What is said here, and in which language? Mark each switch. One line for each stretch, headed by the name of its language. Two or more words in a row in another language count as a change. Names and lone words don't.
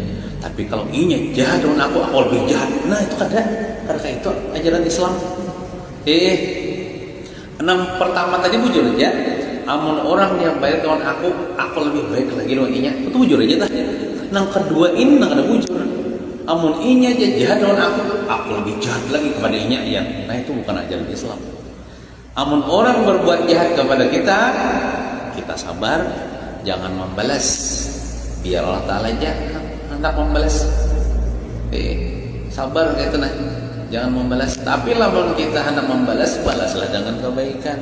Banjar: Tapi kalau inya jahat lawan aku lebih jahat. Nah itu karena itu ajaran Islam. Pertama tadi bujur aja. Amun orang yang baik lawan aku lebih baik lagi lawan inya. Itu bujur aja dah. Nang kedua ini nang ada bujur. Amun inya aja jahat lawan aku lebih jahat lagi kepada inya ya.
Indonesian: Nah itu bukan ajaran Islam. Amun orang berbuat jahat kepada kita, kita sabar, jangan membalas. Biar Allah Ta'ala aja hendak membalas. Sabar gitu nah, jangan membalas. Tapi lamun kita hendak membalas, balaslah dengan kebaikan.